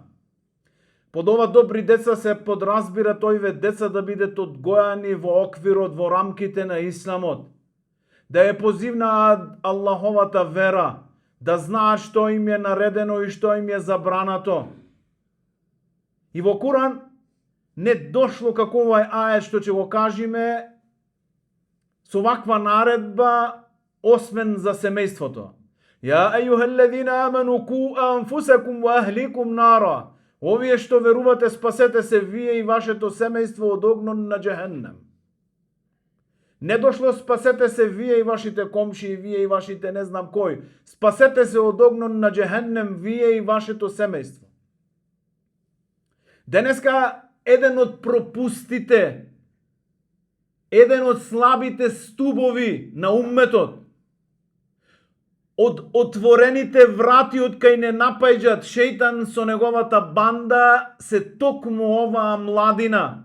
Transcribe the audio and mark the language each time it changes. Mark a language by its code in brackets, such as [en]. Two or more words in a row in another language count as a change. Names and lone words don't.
[mk] Под ова добри деца се подразбира тојве деца да бидат одгојани во оквирот, во рамките на исламот, да ја позивнаат Аллаховата вера, да знаат што им е наредено и што им е забрането. И во Куран не дошло како овај ајет што ќе го кажеме со ваква наредба, освен за семејството. [ar] يا أيها الذين آمنوا قوا أنفسكم وأهليكم نارا. [mk] Овие што верувате, спасете се вие и вашето семејство од огнон на џехеннем. Не дошло спасете се вие и вашите комши, вие и вашите не знам кој. Спасете се од огнон на џехеннем вие и вашето семејство. Денеска еден од пропустите, еден од слабите стубови на умметот, од отворените врати од кај не напаѓаат шејтан со неговата банда, се токму оваа младина.